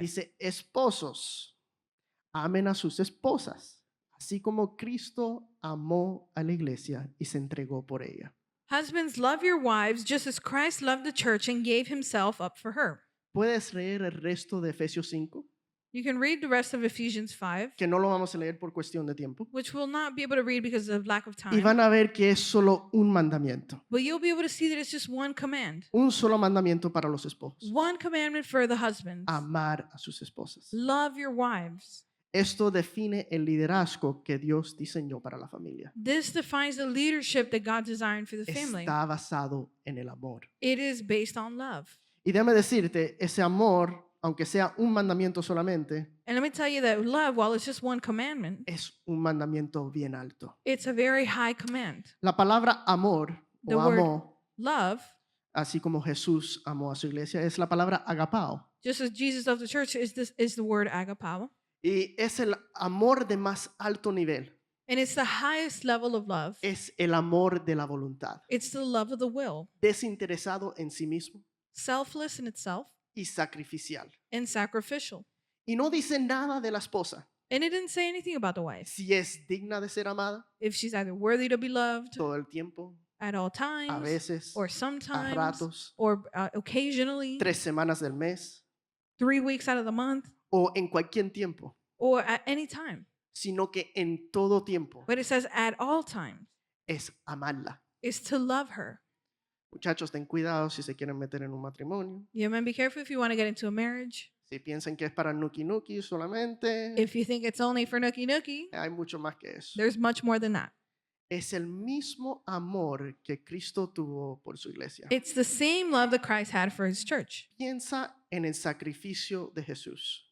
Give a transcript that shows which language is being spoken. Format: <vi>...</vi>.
<es>dice, esposos, amen a sus esposas, así como Cristo amó a la iglesia y se entregó por ella.</es> <en>Husbands, love your wives just as Christ loved the church and gave himself up for her.</en> <es>¿Puedes leer el resto de Efesios 5?</es> <en>You can read the rest of Ephesians 5,</en> <es>Que no lo vamos a leer por cuestión de tiempo.</es> <en>which we'll not be able to read because of lack of</en> <es>Y</es> <en>time.</en> <es>van a ver que es solo un mandamiento.</es> <en>But you'll be able to see that it's just one command.</en> <es>Un solo mandamiento para los esposos.</es> <en>One commandment for the husbands.</en> <es>Amar a sus esposas.</es> <en>Love your wives.</en> <es>Esto define el liderazgo que Dios diseñó para la familia.</es> <en>This defines the leadership that God designed for the family.</en> <es>Está basado en el amor.</es> <en>It is based on love.</en> <es>Y déjame decirte, ese amor, aunque sea un mandamiento solamente,</es> <en>And let me tell you that love, while it's just one commandment,</en> <es>es un mandamiento bien alto.</es> <en>it's a very high command.</en> <es>La palabra amor</es> <en>The</en> <es>o</es> <en>word</en> <es>amó,</es> <en>Love,</en> <es>así como Jesús amó a su iglesia, es la palabra agapao.</es> <en>just as Jesus of the church, is the word agapao.</en> <es>Y es el amor de más alto nivel.</es> <en>And it's the highest level of love.</en> <es>Es el amor de la voluntad.</es> <en>It's the love of the will,</en> <es>Desinteresado en sí mismo</es> <en>selfless in itself</en> <es>y sacrificial.</es> <en>and sacrificial.</en> <es>Y no dice nada de la esposa.</es> <en>And it didn't say anything about the wife.</en> <es>Si es digna de ser amada</es> <en>If she's either worthy to be loved</en> <es>todo el tiempo,</es> <en>at all</en> <es>a</es> <en>times,</en> <es>veces,</es> <en>or</en> <es>a</es> <en>sometimes,</en> <es>ratos,</es> <en>or occasionally,</en> <es>3 semanas del mes,</es> <en>3 weeks out of the month,</en> <es>o en cualquier tiempo,</es> <en>or at any time.</en> <es>sino que en todo tiempo</es> <en>But it says at all times</en> <es>es amarla.</es> <en>is to love her.</en> <es>Muchachos, ten cuidado si se quieren meter en un matrimonio.</es> <en>You men, be careful if you want to get into a marriage.</en> <es>Si piensan que es para nuki nuki solamente,</es> <en>If you think it's only for nookie nookie,</en> <es>hay mucho más que eso.</es> <en>there's much more than that.</en> <es>Es el mismo amor que Cristo tuvo por su iglesia.</es> <en>It's the same love that Christ had for his church.</en> <es>Piensa en el sacrificio de Jesús.</es>